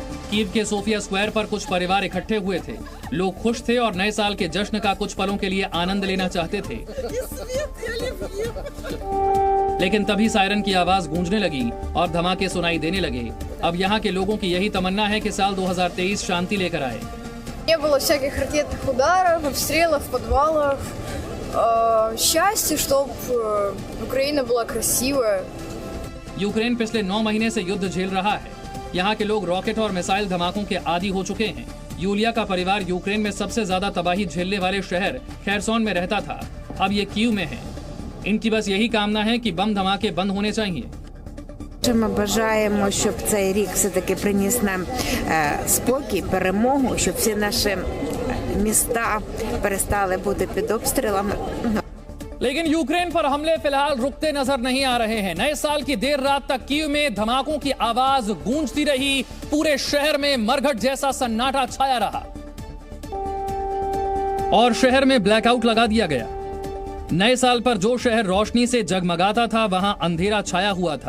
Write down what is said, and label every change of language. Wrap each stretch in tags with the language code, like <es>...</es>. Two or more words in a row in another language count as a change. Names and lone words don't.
<hi>कीव के सोफिया स्क्वायर पर कुछ परिवार इकट्ठे हुए थे। लोग खुश थे और नए साल के जश्न का कुछ पलों के लिए आनंद लेना चाहते थे। लेकिन तभी सायरन की आवाज गूंजने लगी और धमाके सुनाई देने लगे। अब यहाँ के लोगों की यही तमन्ना है कि साल 2023 शांति लेकर आए।</hi> <ru>Не было всяких ракетных ударов, обстрелов в подвалах. Счастье, чтобы Украина была красивая.</ru> <hi>यूक्रेन पिछले 9 महीने से युद्ध झेल रहा है। यहाँ के लोग रॉकेट और मिसाइल धमाकों के आदी हो चुके हैं। यूलिया का परिवार यूक्रेन में सबसे ज्यादा तबाही झेलने वाले शहर खेरसोन में रहता था। अब ये कीव में है। इनकी बस यही कामना है कि बम धमाके बंद होने चाहिए।</hi> <uk>Ми бажаємо, щоб цей рік все-таки приніс нам спокій, перемогу, щоб всі наші міста перестали бути під обстрілами.</uk> <hi>लेकिन यूक्रेन पर हमले फिलहाल रुकते नजर नहीं आ रहे हैं। नए साल की देर रात तक कीव में धमाकों की आवाज गूंजती रही। पूरे शहर में मरघट जैसा सन्नाटा छाया रहा और शहर में ब्लैकआउट लगा दिया गया। नए साल पर जो शहर रोशनी से जगमगाता था वहां अंधेरा छाया हुआ था।</hi>